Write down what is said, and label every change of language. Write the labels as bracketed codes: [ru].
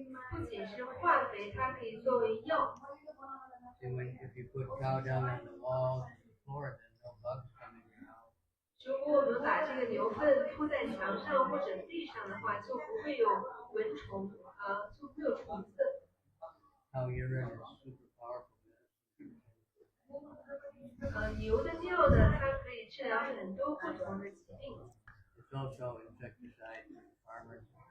[zh] 不仅是化肥，它可以作为药。 [en] And if you put cow dung on the walls and the floor, then no bugs come in your house. [zh] 如果我们把这个牛粪铺在墙上或者地上的话，就不会有蚊虫，就不会有虫子。 [en] Cow urine is super powerful. [zh] 牛的尿呢，它可以治疗很多不同的疾病。 [en] It's also insecticide for farmers.